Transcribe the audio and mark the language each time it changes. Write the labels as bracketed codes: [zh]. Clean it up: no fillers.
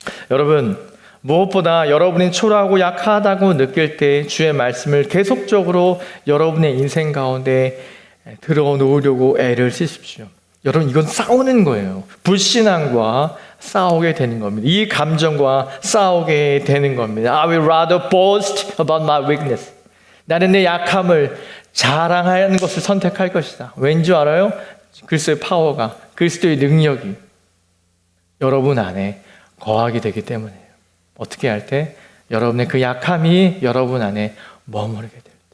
[ko] 여러분 무엇보다 여러분이 초라하고 약하다고 느낄 때 주의 말씀을 계속적으로 여러분의 인생 가운데 들어놓으려고 애를 쓰십시오. 여러분 이건 싸우는 거예요. 불신앙과 싸우게 되는 겁니다. 이 감정과 싸우게 되는 겁니다. [en] I will rather boast about my weakness. [ko] 나는 내 약함을 자랑하는 것을 선택할 것이다. 왠지 알아요? 그리스도의 파워가, 그리스도의 능력이 여러분 안에 거하게 되기 때문이에요. 어떻게 할 때? 여러분의 그 약함이 여러분 안에 머무르게 될 때.